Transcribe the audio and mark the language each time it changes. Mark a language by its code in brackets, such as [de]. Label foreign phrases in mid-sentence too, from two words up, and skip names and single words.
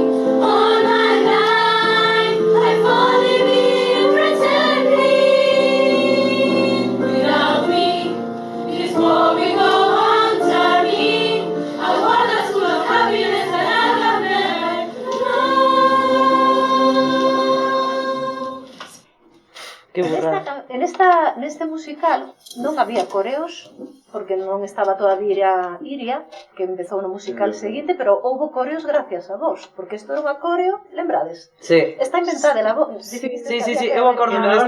[en] All my life I've only been pretending. Without me, this world will go on turning. I want us full of happiness that I have never known. [gl] Que burrada. Neste musical non había coreos, porque non estaba todavía Iria, que empezou no musical seguinte, pero houve coreos gracias a vos, porque isto era unha coreo, lembrades? Sí. [es] Está inventada la voz. [gl] Sí, eu acórdome de